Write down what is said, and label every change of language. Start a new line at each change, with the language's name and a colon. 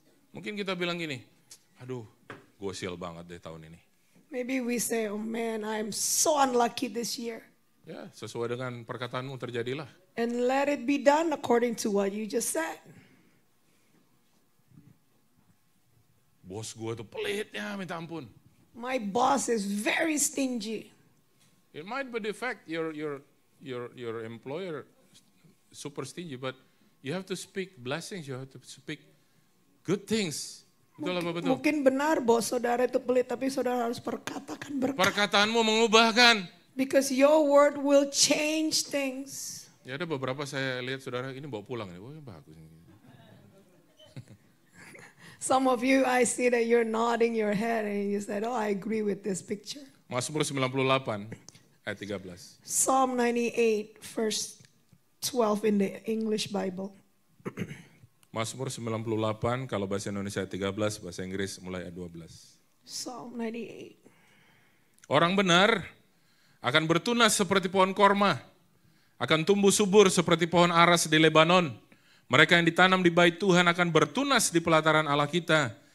Indonesian: Mungkin kita bilang gini, aduh, gue sial banget deh tahun ini.
English: Maybe we say, oh man, I'm so unlucky this year.
Indonesian: Ya, sesuai dengan perkataanmu terjadilah.
English: And let it be done according to what you just said.
Indonesian: Bos gue tuh pelitnya, minta ampun.
English: My boss is very stingy. It might be the fact your employer super stingy, but you have to speak blessings, you have to speak good things.
Indonesian: Betul apa betul? Mungkin benar bos saudara itu pelit, tapi saudara harus perkatakan berkat. Perkataanmu mengubahkan.
English: Because your word will change things.
Indonesian: Ya ada beberapa saya lihat saudara ini bawa pulang nih, wah bagus.
English: Some of you, I see that you're nodding your head and you said, oh, I agree with this picture.
Indonesian: Mazmur 98 ayat 13.
English: Psalm 98, verse 12 in the English Bible.
Indonesian: Mazmur 98, kalau bahasa Indonesia ayat 13, bahasa Inggris mulai ayat 12.
English: Psalm 98.
Indonesian: Orang benar akan bertunas seperti pohon korma, akan tumbuh subur seperti pohon aras di Lebanon. Mereka yang ditanam di bait Tuhan akan bertunas di pelataran Allah kita.